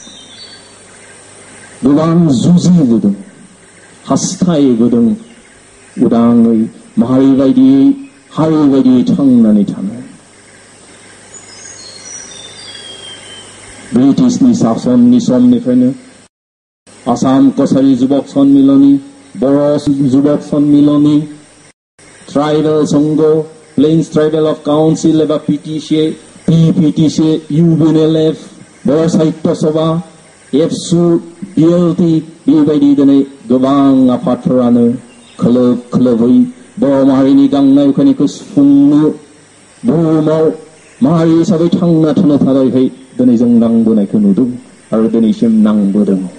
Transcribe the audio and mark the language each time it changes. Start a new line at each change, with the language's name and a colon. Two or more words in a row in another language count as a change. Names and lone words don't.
Bodo: गोबां जुजिबोदों हास्थायबोदों उदाङै माहारि बायदियै हारि बायदियै थांनानै थानो ब्रिटिशनि शासननि समनिफ्रायनो आसाम कछारी जुबक सन्मिलनी Boro Jubak Sonnmiloni, Tribal Songo, Plains Tribal of Council एबा PPTC, UNLF, Boro Sahitya Sabha, EBSU, BLT, बेबायदि दिनै गोबां आफादफोरानो खोलोब खोलोबै बर' माहारिनि गांनाय उखैनायखौ सुफुंनो बुहुमाव माहारि हिसाबै थांना थानो थाखाय दिनै जों नांबोनायखौ नुदों आरो दिनैसिम नांबोदों